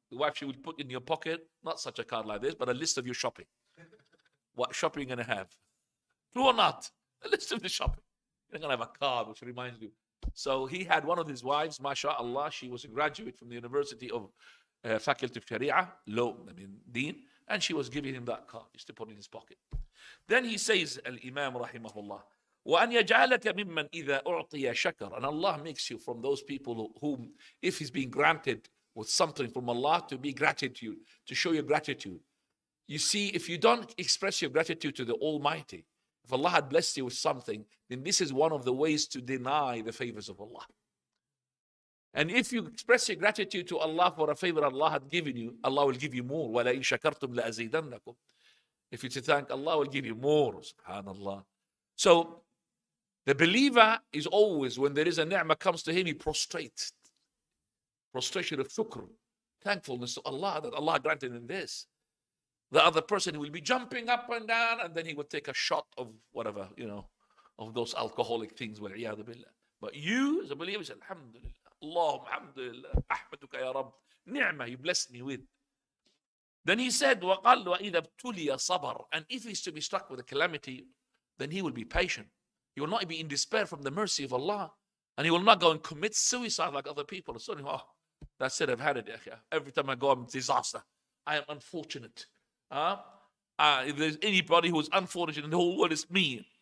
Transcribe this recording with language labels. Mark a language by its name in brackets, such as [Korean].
[English] The wife she would put in your pocket, not such a card like this, but a list of your shopping. What shopping you're going to have. True or not? A list of the shopping. You're going to have a card which reminds you. So he had one of his wives, mashallah, she was a graduate from the University of Faculty of Sharia, law, Deen, and she was giving him that card. He used to put it in his pocket. Then he says, Al-Imam rahimahullah, [Arabic] وَأَنْ يَجْعَلَكَ مِمَّنْ إِذَا أُعْطِيَ شَكَرًا. [English] And Allah makes you from those people whom, if he's being granted with something from Allah, to be gratitude, to show your gratitude. You see, if you don't express your gratitude to the Almighty, if Allah had blessed you with something, then this is one of the ways to deny the favors of Allah. And if you express your gratitude to Allah for a favor Allah had given you, Allah will give you more. [Arabic] وَلَئِن شَكَرْتُمْ لَأَزِيدَنَّكُمْ. [English] If you thank Allah, will give you more. Subhanallah. So the believer is always, when there is a ni'mah comes to him, he prostrates. Prostration of shukr. Thankfulness to Allah that Allah granted him this. The other person will be jumping up and down, and then he would take a shot of whatever, of those alcoholic things. [Arabic] وَالْعِيَاذُ بِاللَّهِ. [English] But you, as a believer, say, Alhamdulillah. Allahumma alhamdulillah. Ahmaduka ya Rabb. Ni'mah you blessed me with. Then he said, [Arabic] وَقَالْ وَإِذَا ابْتُلِيَ صَبَرْ. [English] And if he's to be struck with a calamity, then he will be patient. He will not be in despair from the mercy of Allah. And he will not go and commit suicide like other people. So, that's it, I've had it. Every time I go, I'm a disaster. I am unfortunate. If there's anybody who is unfortunate in the whole world, it's me.